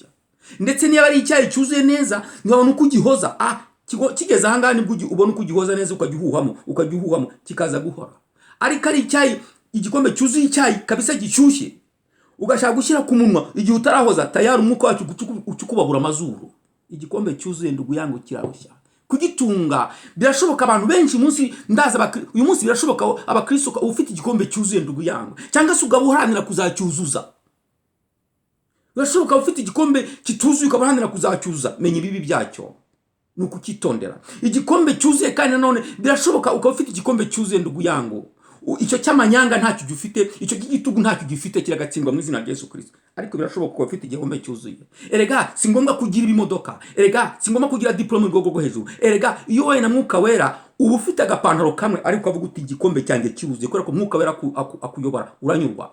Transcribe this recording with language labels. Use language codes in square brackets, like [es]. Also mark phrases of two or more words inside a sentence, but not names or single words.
[rw] Ndetse niba ari icyayi cyuzuye neza, nibona uko ugihoza, kigeze ahangaha nibwo ubona uko ugihoza neza, ukagihuhamo kikaza guhora. Ariko ari icyayi, igikombe cyuzuye icyayi kabisa gishyushye, ugashaka gushyira ku munwa igihe utarahoza, tayari umwuka wacu ukubabura amazuru. Igikombe cyuzuye [sw] ndugu yangu [rw] kirarushya. Kugitunga birashoboka, abantu benshi uyu munsi birashoboka abakristo ufite igikombe cyuzuye [sw] ndugu yangu, [rw] cyangwa se ugabuharanira kuzacyuzuza. Birashoboka ufite igikombe kituzuye ukabuharanira kuzacyuzuza, menya ibibi byacyo, nuko ukitondera. Igikombe cyuzuye kandi nanone birashoboka ukaba ufite igikombe cyuzuye [sw] ndugu yangu, [rw] icyo cy'amanyanga ntacyo gifite, icyo cy'igitugu ntacyo gifite, kiragatsindwa mu izina rya Yesu Kristo. Ariko birashoboka ko ufite igikombe cyuzuye. Erega si ngombwa kugira ibimodoka, erega si ngombwa kugira diplome mu rwego rwo hejuru, erega iyo wowe na Mwuka Wera uba ufite agapantaro kamwe, ariko ukavuga uti igikombe cyanjye cyuzuye, kubera ko Mwuka Wera akuyobora, uranyurwa.